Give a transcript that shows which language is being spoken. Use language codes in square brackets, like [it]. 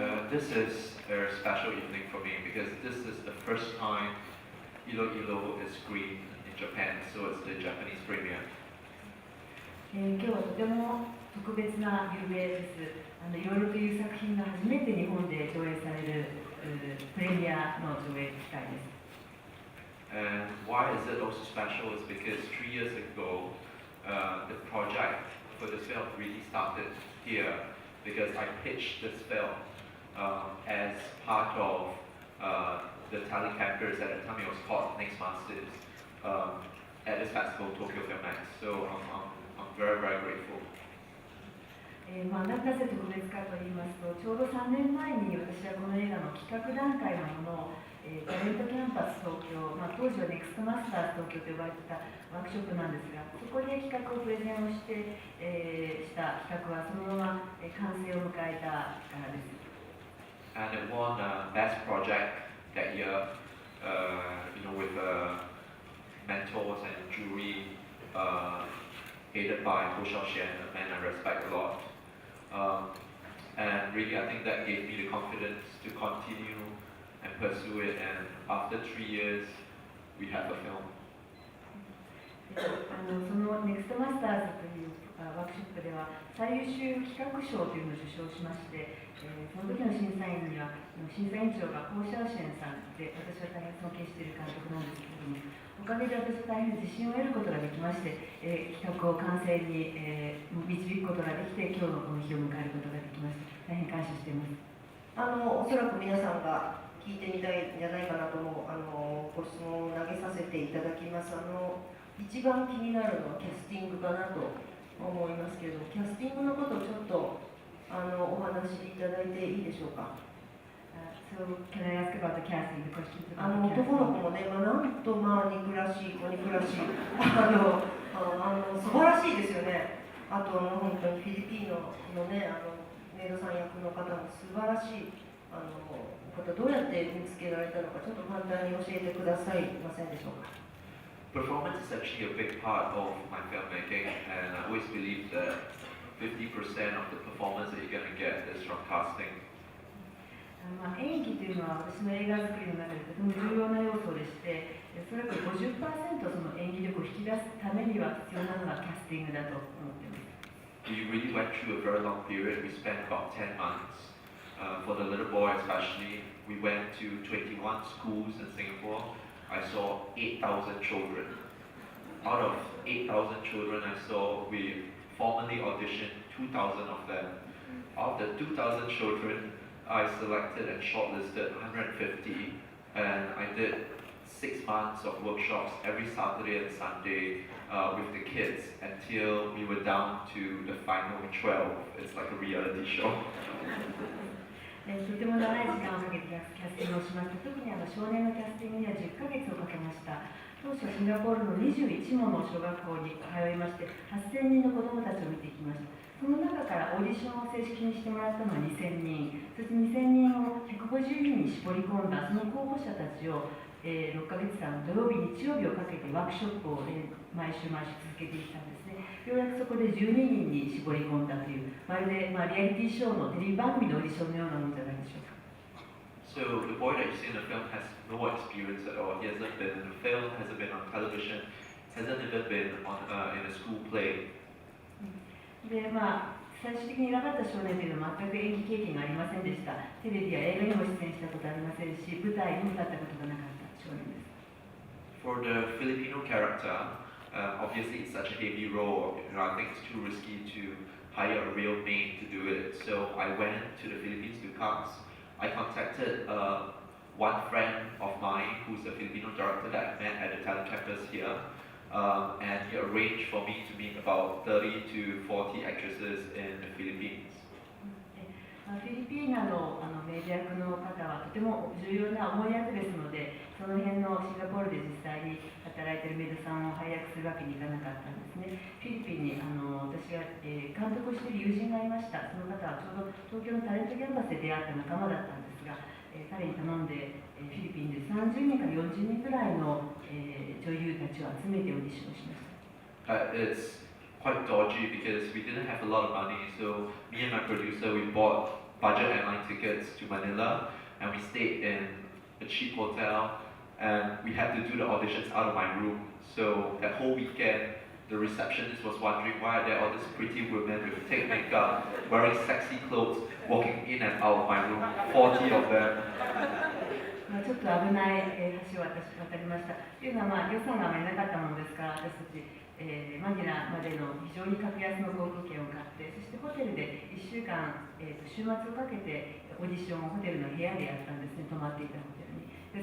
[en] this is a special evening for me because this is the first time Ilo Ilo is screened in Japan, so it's the Japanese premiere. [ja] 今日はとても特別な夕べです。いろいろという作品が初めて日本で上映されるプレミアの上映機会です。 [en] And why is it also special is because 3 years ago, the project for this film really started here because I pitched this film as part of the talent campus at the time it was called Next Masters at this festival, Tokyo FILMeX. So I'm very, very grateful. [ja] なぜ特別かと言いますと、ちょうど3年前に私はこの映画の企画段階のものを、タレントキャンパス東京、当時はネクストマスターズ東京と呼ばれていたワークショップなんですが、そこで企画をプレゼンをして、した企画はそのまま、完成を迎えたからです。 [en] And it won Best Project that year, with mentors and jury headed by CHEN, a man I respect a lot. And really, I think that gave me the confidence to continue and pursue it. And after 3 years, we have a film. [ja] そのネクストマスターズというワークショップでは最優秀企画賞というのを受賞しまして、その時の審査員には審査委員長がシェンさんで、私は大変尊敬している監督なんですけれども、おかげで私は大変自信を得ることができまして、企画を完成に、導くことができて、今日のこの日を迎えることができました。大変感謝しています。おそらく皆さんが聞いてみたいんじゃないかなと思うご質問を投げさせていただきます。一番気になるのはキャスティングかなと思いますけれども、キャスティングのことをちょっとお話しいただいていいでしょうか。 [en] So can I ask about the casting? The questions about the casting. [ja] 男の子もね、なんと憎らしい、子憎らしい、素晴らしいですよね。あと本当にフィリピンのね、メイドさん役の方も素晴らしい方、どうやって見つけられたのか、ちょっと簡単に教えてくださいませんでしょうか。 [en] Performance is actually a big part of my filmmaking, and I always believe that 50% of the performance that you're going to get is from casting. [ja] 演技というのは私の映画作りの中でとても重要な要素でして、それから 50% その演技力を引き出すためには必要なのがキャスティングだと思っています。 [en] We really went through a very long period. We spent about 10 months. For the little boy especially, we went to 21 schools in Singapore. I saw 8,000 children. Out of 8,000 children I saw, we formally auditioned 2,000 of them. Out of the 2,000 children, I selected and shortlisted 150, and I did 6 months of workshops every Saturday and Sunday with the kids until we were down to the final 12. It's like a reality show. [ja] とても長い時間をかけてキャスティングをしました。特に少年のキャスティングには10ヶ月をかけました。当初シンガポールの21もの小学校に通いまして、8000人の子どもたちを見ていきました。その中からオーディションを正式にしてもらったのは2000人、そして2000人を150人に絞り込んだその候補者たちを、6ヶ月間土曜日、日曜日をかけてワークショップを、毎週続けていったんですね。ようやくそこで12人に絞り込んだという、まるで、リアリティショーのテレビ番組のオーディションのようなものじゃないでしょうか。 [en] So the boy that you see in the film has no experience at all. He hasn't been in a film, hasn't been on television, hasn't even been in a school play. [ja] で、最終的に選ばれた少年というのは全く演技経験がありませんでした。テレビや映画にも出演したことありませんし、舞台にも立ったことがなかった少年です。 [en] For the Filipino character, obviously it's such a heavy role. I think it's too risky to hire a real maid to do it. So I went to the Philippines to cast. I contacted one friend of mine who's a Filipino director that I met at the talent campus here. And he arranged for me to meet about 30 to 40 actresses in the Philippines. [ja] フィリピーナのメイド役の方はとても重要な重い役ですので、その辺のシンガポールで実際に働いているメイドさんを配役するわけにいかなかったんですね。フィリピンに私が、監督をしている友人がいました。その方はちょうど東京のタレントキャンパスで出会った仲間だったんですが、彼に頼んでフィリピンで30人から40人くらいの、女優たちを集めてオーディションをしました。 [en] It's quite dodgy because we didn't have a lot of money, so me and my producer we bought budget airline tickets to Manila, and we stayed in a cheap hotel, and we had to do the auditions out of my room. So that whole weekend, the receptionist was wondering why are there all these pretty women with thick makeup, wearing sexy clothes, walking in and out of my room, 40 of them. [ja] ちょっと危ない橋を私渡りました。というのは、予算があまりなかったものですから、私たち、マニラまでの非常に格安の航空券を買って、そしてホテルで1週間、週末をかけてオーディションをホテルの部屋でやったんですね、泊まっていたホテルに。